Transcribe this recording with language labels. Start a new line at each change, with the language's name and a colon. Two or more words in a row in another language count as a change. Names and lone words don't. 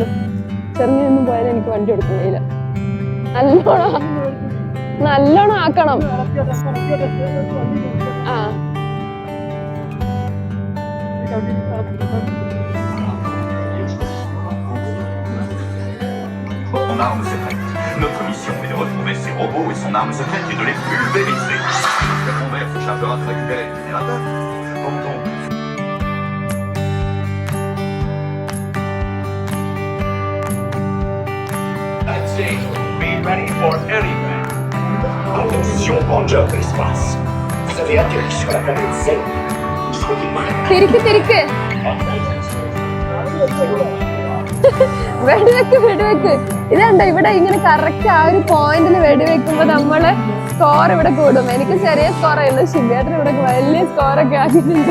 Malayalam: ചെറുങ്ങയൊന്നും പോയാലും എനിക്ക് വണ്ടി ഓടിക്കാൻ കഴിയില്ല. നല്ലോണം ആക്കണം.
French: Son arme secrète. Notre mission est de retrouver ces robots et son arme secrète est de les pulvériser. Le fond vert se chargera de récupérer le générateur. Pendant...
English: That's it. Be ready for anything.
French: Attention, Ranger de l'espace. Vous avez atterri sur la planète Z. Soyez malins.
Malayalam: തിരിക്ക്. വെടിവെക്ക്. ഇതുണ്ട് ഇവിടെ ഇങ്ങനെ കറക്റ്റ് ആ ഒരു പോയിന്റിൽ വെടിവെക്കുമ്പോ നമ്മള് സ്കോർ ഇവിടെ കൂടും. എനിക്ക് ചെറിയ സ്കോറായിരുന്നു. ശിവേട്ടന് ഇവിടെ വലിയ സ്കോറൊക്കെ ആക്കിയിട്ടുണ്ട്.